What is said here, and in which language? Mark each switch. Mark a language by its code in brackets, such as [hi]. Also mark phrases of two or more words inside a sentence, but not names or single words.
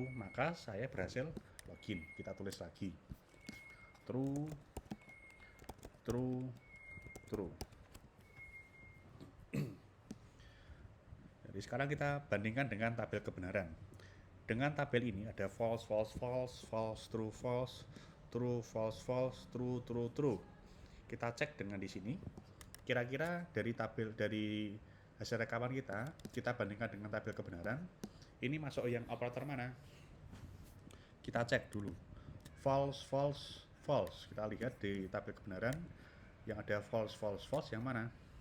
[id] Maka saya berhasil login. Kita tulis lagi. [en] True, true, true. [id] Jadi sekarang kita bandingkan dengan tabel kebenaran. Dengan tabel ini ada [en] false, false, false, false, true, false, true, false, false, true, true, true. [id] Kita cek dengan di sini. Kira-kira dari hasil rekaman kita bandingkan dengan tabel kebenaran. Ini masuk yang operator mana? Kita cek dulu. [en] False, false, false. [id] Kita lihat di tabel kebenaran yang ada [en] false, false, false [id] yang mana?